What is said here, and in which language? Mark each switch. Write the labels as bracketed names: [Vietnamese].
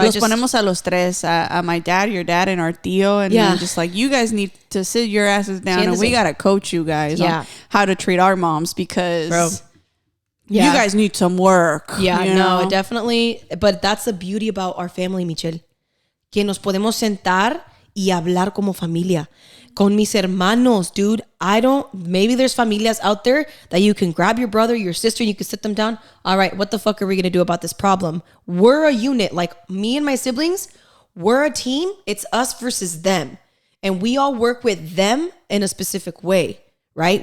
[Spanish] Los ponemos a los tres, [English] my dad, your dad, and our tío, and I'm just like, you guys need to sit your asses down, and we gotta coach you guys on how to treat our moms because you guys need some work. Yeah, you know? Definitely. But that's the beauty about our family, Michelle. [Spanish] Que nos podemos sentar y hablar como familia. Con mis hermanos, [English] dude. Maybe there's familias out there that you can grab your brother, your sister, and you can sit them down. All right, what the fuck are we going to do about this problem? We're a unit. Like me and my siblings, we're a team. It's us versus them. And we all work with them in a specific way, right?